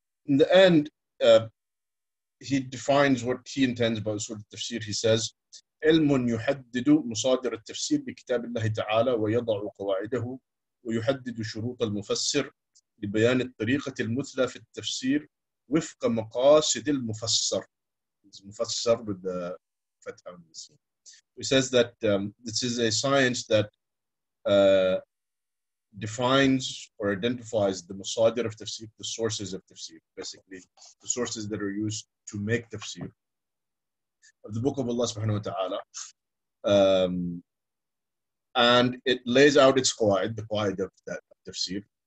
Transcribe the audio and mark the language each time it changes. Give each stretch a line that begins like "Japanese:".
English: In the end, he defines what he intends by Usul al-Tafsir. He says,
Arabic: علم يحدد مصادر التفسير بكتاب الله تعالى ويضع قواعده ويحدد شروط المفسر لبيان الطريقة المثلى في التفسير وفق مقاصد المفسر.
English: It's mufassar with the fatha on the scene. He says that this is a science that defines or identifies the masadir of tafsir, the sources of tafsir, basically the sources that are used to make tafsir of the book of Allah subhanahu wa ta'ala, and it lays out its qawaid, the qawaid of that tafsir.